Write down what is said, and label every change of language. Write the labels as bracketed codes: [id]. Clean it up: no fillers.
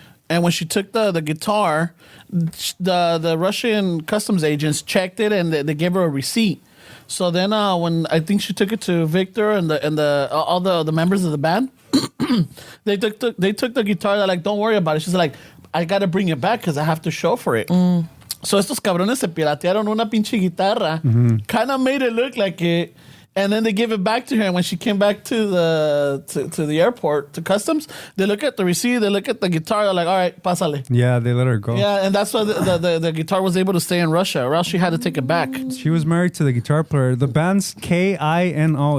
[en] And when she took the guitar, the Russian customs agents checked it, and they gave her a receipt. So then when I think she took it to Victor and all the members of the band, they took the guitar. They're like, "Don't worry about it." She's like, "I got to bring it back because I have to show for it." [es] So estos cabrones se piratearon una pinche guitarra. [en] Kind of made it look like it. And then they give it back to her. And when she came back to the airport, to customs, they look at the receipt, they look at the guitar, they're like, all right, pásale. Yeah, they let her go. Yeah, and that's why the guitar was able to stay in Russia, or else she had to take it back. She was married to the guitar player. The band's Kino.